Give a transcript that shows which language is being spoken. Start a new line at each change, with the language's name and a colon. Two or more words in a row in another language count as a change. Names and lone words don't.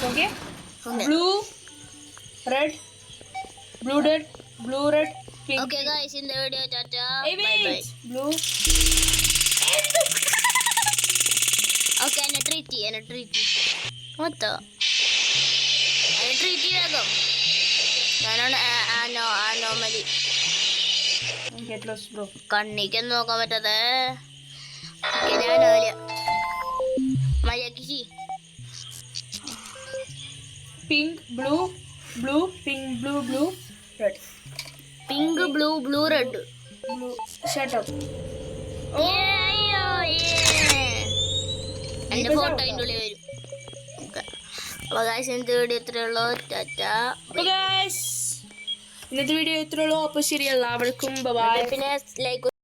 English: Okay. Blue red pink. Okay guys in the video tata Bye bye. Blue.
Malayalam: ഓക്കെ എന്നെ ട്രീറ്റ് മൊത്തം ട്രീറ്റ് വേഗം. ഞാനാണ് അനോമലി.
English: Get lost, bro.
Malayalam: കണ്ണിക്കൊന്നും നോക്കാൻ പറ്റാതെ അനോമലിയ. മര്യാദക്ക്
English: Pink, blue, blue, pink, blue, blue, red. Pink blue red. Blue. Shut up.
Malayalam: എന്റെ ഫോട്ടോ അതിൻ്റെ ഉള്ളിൽ വരും. അപ്പൊ ഗൈസ് ഇന്നത്തെ വീഡിയോ ഇത്രയേ ഉള്ളൂ. ടാറ്റാ.
English: So guys,
Malayalam: ഇന്നത്തെ വീഡിയോ ഇത്രയേ ഉള്ളൂ. അപ്പോൾ ശരി, എല്ലാവർക്കും ബൈ. പിന്നെ ലൈക്ക്